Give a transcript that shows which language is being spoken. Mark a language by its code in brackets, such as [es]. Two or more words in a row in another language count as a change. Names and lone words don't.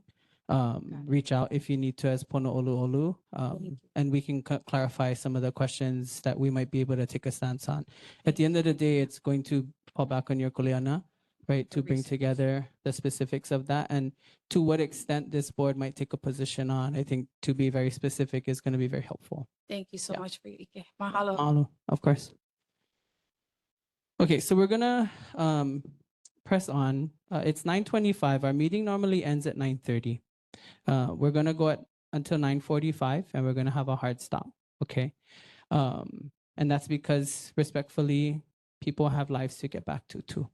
[en] Reach out if you need to as [haw] Pono Olu Olu, [en] and we can clarify some of the questions that we might be able to take a stance on. At the end of the day, it's going to fall back on your Kuleana, right, to bring together the specifics of that and to what extent this board might take a position on. I think to be very specific is going to be very helpful. Thank you so Yeah. much for your Ike. Mahalo. Mahalo, of course. Okay, so we're gonna press on. It's 9:25. Our meeting normally ends at 9:30. We're gonna go until 9:45, and we're gonna have a hard stop. Okay, and that's because respectfully, people have lives to get back to too.